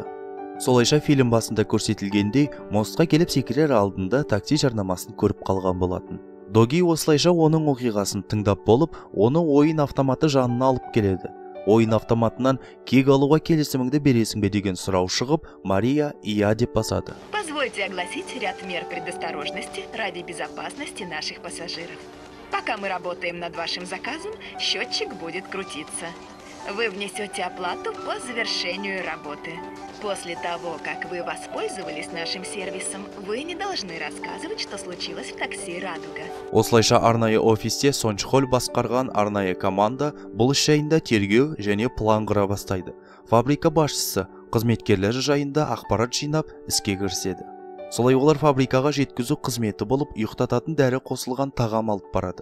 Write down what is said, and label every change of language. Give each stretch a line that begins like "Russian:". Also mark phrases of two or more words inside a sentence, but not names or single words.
Kazakh: Солайша фильм басында көрсетілгендей, мостқа келіп секірер алдында такси жарнамасын көріп қалған болатын. Доги осылайша оның оқиғасын тыңдап болып, оны ойын автоматы жанына алып келеді. Ойын автоматынан кек алуға келісіміңді бересің бе деген сұрау шығып, Мария «Ия» деп басады.
Russian: Позвольте огласить ряд мер предосторожности ради безопасности наших пассажиров. Пока мы работаем над вашим заказом, счетчик будет крутиться. Вы внесете оплату по завершению работы. После того, как вы воспользовались нашим сервисом, вы не должны рассказывать, что случилось в такси «Радуга».
Kazakh: Осылайша арнайы офисте Сончхоль басқарған арнайы команда бұл іс жайында тергеу және план құра бастайды. Фабрика басшысы қызметкерлері жайында ақпарат жинап, іске кіріседі. Солай олар фабрикаға жеткізу қызметі болып, ұйықтататын дәрі қосылған тағам алып барады.